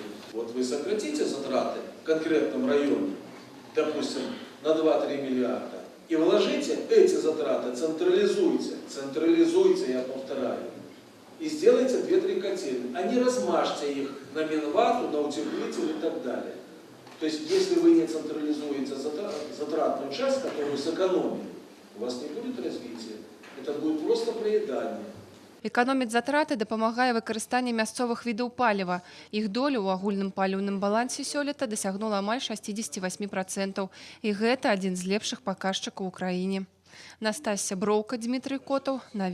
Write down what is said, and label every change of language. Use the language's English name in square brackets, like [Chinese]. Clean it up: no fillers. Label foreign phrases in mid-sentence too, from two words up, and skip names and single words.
[Russian] Вот вы сократите затраты в конкретном районе, допустим, на 2-3 миллиарда, и вложите эти затраты, централизуйте, я повторяю, и сделайте 2-3 котельные, а не размажьте их на Минвату, на утеплитель и так далее. То есть, если вы не централизуете затратную часть, которую сэкономили, у вас не будет развития, это будет просто проедание. [Belarusian] Эканоміць затраты дапамагае выкарыстанне мясцовых відаў паліва. Іх доля ў агульным паліўным балансе сёлета дасягнула амаль 68%. І гэта адзін з лепшых паказчыкаў у краіне. Настасья Броўка, Дмітрый Котаў.